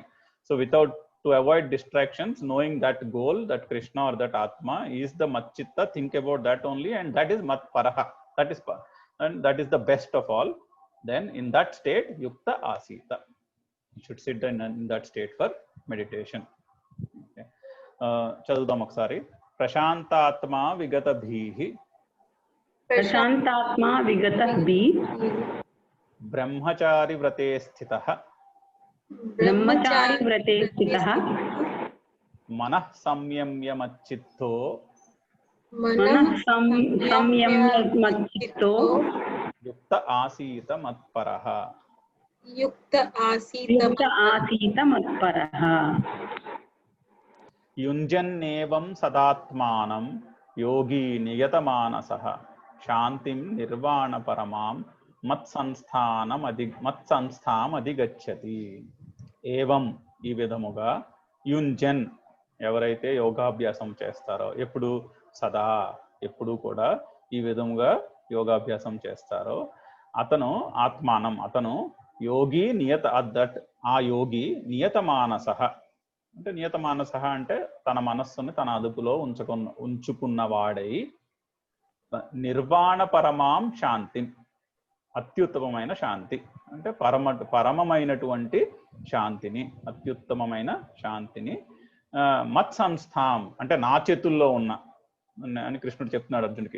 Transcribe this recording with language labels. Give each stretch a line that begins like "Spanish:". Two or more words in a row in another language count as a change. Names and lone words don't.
English: So to avoid distractions, knowing that goal, that Krishna or that Atma is the Matchitta, think about that only, and that is
Sanskrit: मत् परः.
English: And that is the best of all. Then in that state,
Sanskrit: युक्त आसीत.
English: You should sit in that state for meditation.
Telugu: Okay. చదువుదాం ఒక్కసారి.
Sanskrit: प्रशान्तात्मा विगत भीः. प्रशान्तात्मा विगत भी. ब्रह्मचारि व्रते स्थितः. ब्रह्मचारि व्रते स्थितः. मनः संयम्य मच्चित्तो. मनः संयम्य मच्चित्तो. युक्त आसीत मत्परः. युक्त आसीत मत्परः. युञ्जन्नेवं सदात्मानं योगी नियतमानसः शान्तिं निर्वाण परमं మత్సంస్థానం అధిగచ్చతి.
Telugu: ఏవం, ఈ విధముగా, యుంజన్, ఎవరైతే యోగాభ్యాసం చేస్తారో, సదా ఎప్పుడు కూడా ఈ విధముగా యోగాభ్యాసం చేస్తారో, అతను ఆత్మానం, అతను యోగి ఆ యోగి నియతమానసః, అంటే నియతమానసః అంటే తన మనస్సుని తన అదుపులో ఉంచుకున్నవాడై,
Sanskrit: నిర్వాణ పరమాం శాంతి,
Telugu: అత్యుత్తమమైన శాంతి, అంటే పరమమైనటువంటి శాంతిని, అత్యుత్తమమైన శాంతిని, మత్సంస్థాం అంటే నా చేతుల్లో ఉన్న అని కృష్ణుడు చెప్తున్నాడు అర్జునుడికి.